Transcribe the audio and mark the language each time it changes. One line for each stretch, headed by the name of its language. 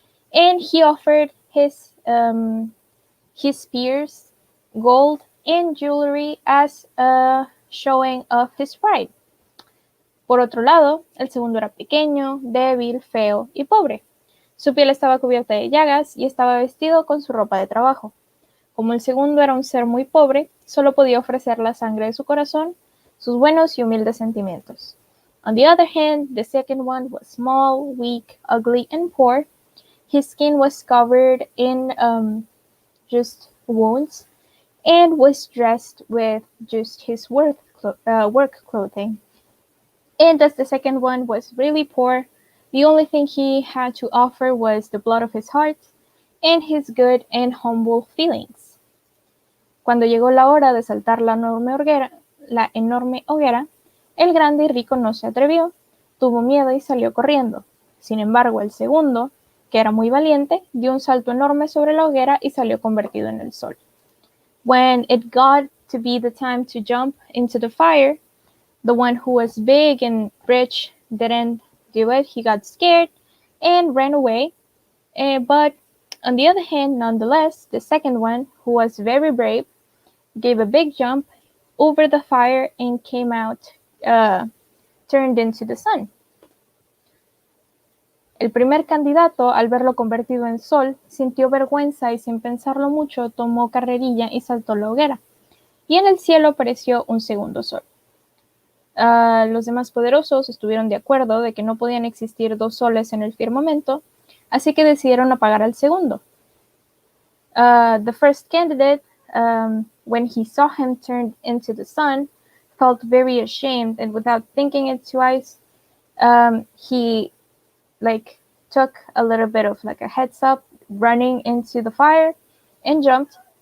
English: And he offered his spears, gold, and jewelry as a showing of his pride.
Spanish: Por otro lado, el segundo era pequeño, débil, feo y pobre. Su piel estaba cubierta de llagas y estaba vestido con su ropa de trabajo. Como el segundo era un ser muy pobre, solo podía ofrecer la sangre de su corazón, sus buenos y humildes sentimientos.
English: On the other hand, the second one was small, weak, ugly, and poor. His skin was covered in just wounds and was dressed with just his work clothing. And as the second one was really poor, the only thing he had to offer was the blood of his heart and his good and humble feelings.
Spanish: Cuando llegó la hora de saltar la enorme hoguera, el grande y rico no se atrevió, tuvo miedo y salió corriendo. Sin embargo, el segundo, que era muy valiente, dio un salto enorme sobre la hoguera y salió convertido en el sol.
English: When it got to be the time to jump into the fire, The one who was big and rich didn't do it. He got scared and ran away. But on the other hand, nonetheless, the second one, who was very brave, gave a big jump over the fire and came out, turned into the sun.
Spanish: El primer candidato, al verlo convertido en sol, sintió vergüenza y sin pensarlo mucho tomó carrerilla y saltó la hoguera. Y en el cielo apareció un segundo sol. Los demás poderosos estuvieron de acuerdo de que no podían existir dos soles en el firmamento, así que decidieron apagar al segundo.
English: The first candidate, when he saw him turned into the sun, felt very ashamed, and without thinking it twice, he took a little bit of a heads up, running into the fire, and jumped.